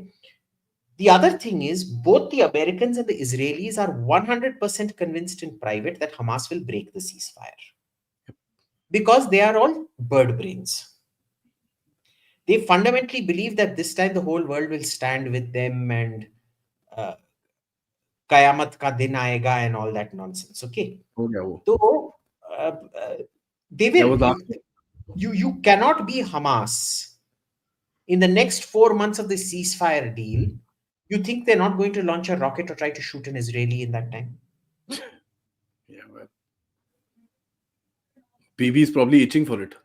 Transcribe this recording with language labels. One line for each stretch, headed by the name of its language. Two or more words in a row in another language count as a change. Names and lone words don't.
English: The other thing is both the Americans and the Israelis are 100% convinced in private that Hamas will break the ceasefire. Because they are all bird brains. They fundamentally believe that this time the whole world will stand with them and
Hindi: क़यामत का दिन आएगा
English: and all that nonsense. Okay. So they will. You cannot be Hamas in the next 4 months of the ceasefire deal. You think they're not going to launch a rocket or try to shoot an Israeli in that time? Yeah, well, Bibi is probably itching for it.